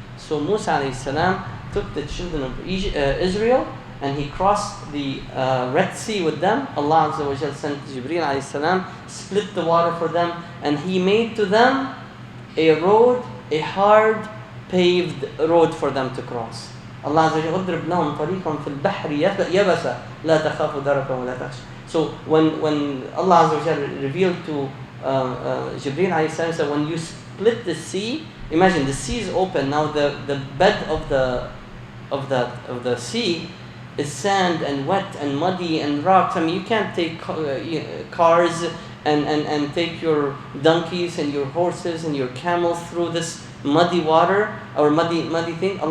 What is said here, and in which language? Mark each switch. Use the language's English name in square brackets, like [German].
[English] So Musa alayhi salam took the children of Israel, and he crossed the Red Sea with them. Allah Azza wa Jal sent Jibreel alayhi salam, split the water for them, and he made to them a road, a hard paved road for them to cross. [Arabic] Allah Azza wa Jal اضرب لهم طريقا في البحر يبسا لا تخاف دركا ولا تخشى. [English] So when Allah Azza wa Jal revealed to Jibreel alayhi salam, said, when you split the sea, imagine the sea is open now. The bed of the sea is sand and wet and muddy and rocks. I mean, you can't take cars and take your donkeys and your horses and your camels through this muddy water or muddy thing.